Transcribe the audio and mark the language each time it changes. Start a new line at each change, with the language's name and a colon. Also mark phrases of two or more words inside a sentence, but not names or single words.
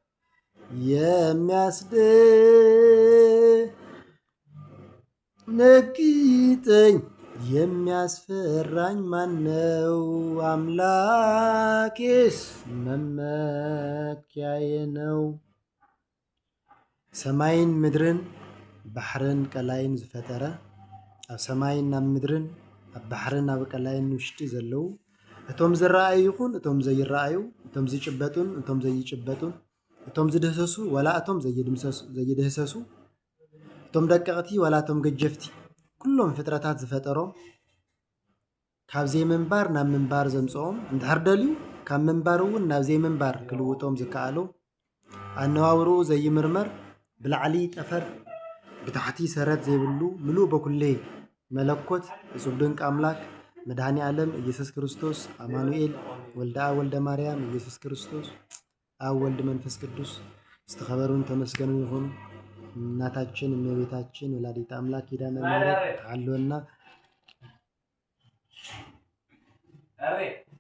Amharic: የሚያስደነግጠኝ የሚያስፈራኝ ማነው? አምላኬስ መመኪያዬ ነው።
Tigrinya: ሰማይን ምድርን ባሕርን ቀላይን ዝፈጠረ ኣብ ሰማይን ኣብ ምድርን ኣብ ባሕርን ኣብ ቀላይን ውሽጢ ዘለዉ እቶም ዝረኣዩ ይኹን እቶም ዘይረኣዩ እቶም ዝጭበጡን እቶም ዘይጭበጡን እቶም ዝድህሰሱ ወላ እቶም ዘይድህሰሱ እቶም ደቀቕቲ ወላ እቶም ገጀፍቲ ኩሎም ፍጥረታት ዝፈጠሮም ካብ ዘይምንባር ናብ ምንባር ዘምፅኦም እንድሕር ደልዩ ካብ ምንባር እውን ናብ ዘይምንባር ክልውጦም ዝከኣሉ ኣነዋውርኡ ዘይምርመር ብላዕሊ ጠፈር ብታሕቲ ሰረት ዘይብሉ ምሉእ በኩሌ መለኮት እጹብ ድንቅ አምላክ መድኃኔ ዓለም ኢየሱስ ክርስቶስ አማኑኤል ወልደ አብ ወልደ ማርያም ኢየሱስ ክርስቶስ አብ ወልድ መንፈስ ቅዱስ ዝተኸበሩን ተመስገኑ ይሁኑ።
Amharic: እናታችን እመቤታችን
Tigrinya: ወላዲተ አምላክ ኪዳነ ምሕረት ተዓልወና